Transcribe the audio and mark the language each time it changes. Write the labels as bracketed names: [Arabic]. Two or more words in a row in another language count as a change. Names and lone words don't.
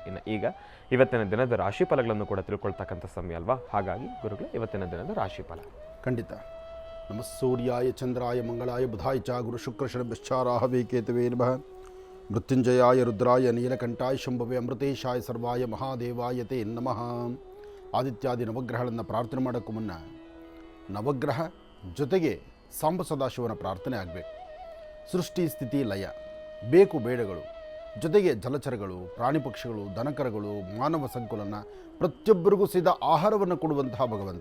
[Kannada] ಇನ್ನು ಈಗ ಇವತ್ತಿನ ದಿನದ ರಾಶಿ ಫಲಗಳನ್ನು ಕೂಡ ತಿಳ್ಕೊಳ್ತಕ್ಕಂಥ ಸಮಯ ಅಲ್ವಾ? ಹಾಗಾಗಿ ಗುರುಗಳೇ, ಇವತ್ತಿನ ದಿನದ ರಾಶಿ ಫಲ ಖಂಡಿತ. [Sanskrit] ನಮ ಸೂರ್ಯಾಯ ಚಂದ್ರಾಯ ಮಂಗಳಾಯ ಬುಧಾಯ ಚ ಗುರು ಶುಕ್ರ ಶನಿಶ್ಚಾರಾಹವೇ ಕೇತವೇ ನಮಃ. ಮೃತ್ಯುಂಜಯಾಯ ರುದ್ರಾಯ ನೀಲಕಂಠಾಯ ಶಂಭವೇ ಅಮೃತೇಶಾಯ ಸರ್ವಾಯ ಮಹಾದೇವಾಯ ತೇ ನಮಃ. [Kannada] ಆದಿತ್ಯಾದಿ ನವಗ್ರಹಗಳನ್ನು ಪ್ರಾರ್ಥನೆ ಮಾಡೋಕ್ಕೂ ಮುನ್ನ ನವಗ್ರಹ ಜೊತೆಗೆ ಸಾಂಬ ಸದಾಶಿವನ ಪ್ರಾರ್ಥನೆ ಆಗಬೇಕು. ಸೃಷ್ಟಿ ಸ್ಥಿತಿ ಲಯ, ಬೇಕು ಬೇಡಗಳು, ಜೊತೆಗೆ ಜಲಚರಗಳು, ಪ್ರಾಣಿ ಪಕ್ಷಿಗಳು, ದನಕರಗಳು, ಮಾನವ ಸಂಕುಲನ, ಪ್ರತಿಯೊಬ್ಬರಿಗೂ ಸಹಿತ ಆಹಾರವನ್ನು ಕೊಡುವಂತಹ ಭಗವಂತ.